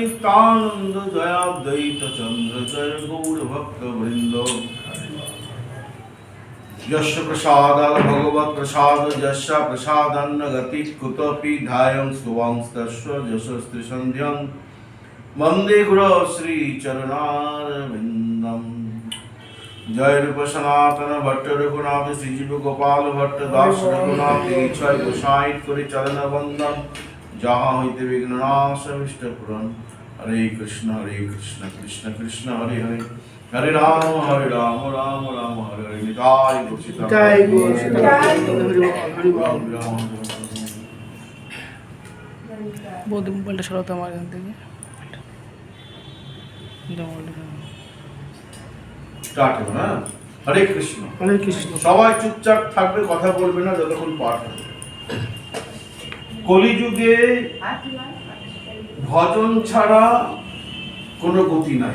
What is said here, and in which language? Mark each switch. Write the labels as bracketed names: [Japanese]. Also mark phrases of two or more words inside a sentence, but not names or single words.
[Bangla] সচিদানন্দ জয়াদ্বৈত চন্দ্র জয় গৌর ভক্ত বৃন্দ। [Sanskrit] यस्य प्रसादात् भगवत् प्रसाद यस्य प्रसादान्न गति कुतोपि ध्यायं सुवांस्तस्य यशस्त्री सन्ध्यं वन्दे गुरो श्री चरणारविन्दम्। [Bangla] জয় রূপ সনাতন ভট্ট রঘুনাথ শ্রীজীব গোপাল ভট্ট দাস রঘুনাথ ইচ্ছা গোসাই করে চরণ বন্দন যাহা হইতে বিঘ্ননাশ অভীষ্ট পূরণ। [Sanskrit] हरे कृष्ण कृष्ण कृष्ण हरे हरे हरे राम राम राम हरे हरे। [Bangla] निताय गौर सीताराम बहुत मोबाइलটা সরাতে আমার এখান থেকে স্টার্ট হবে না। হরে কৃষ্ণ হরে কৃষ্ণ। সবাই চুপচাপ থাকবে, কথা বলবে না যতক্ষণ পাঠ হবে। কলিযুগে ভজন ছাড়া কোনো গতি নাই।